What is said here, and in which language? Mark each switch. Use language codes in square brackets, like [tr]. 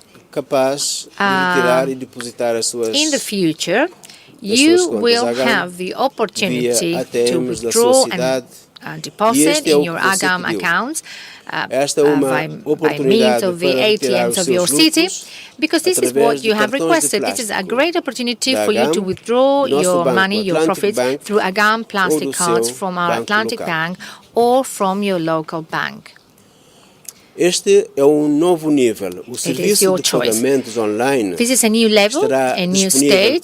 [en] In the future, you will have the opportunity to withdraw and deposit in your AGAM accounts by means of the ATMs of your city, because this is what you have requested. This is a great opportunity for you to withdraw your money, your profits, through AGAM plastic cards from our Atlantic Bank or from your local bank. [pt] Este é novo nível. O serviço de pagamentos online [en] This is a new level, a new stage.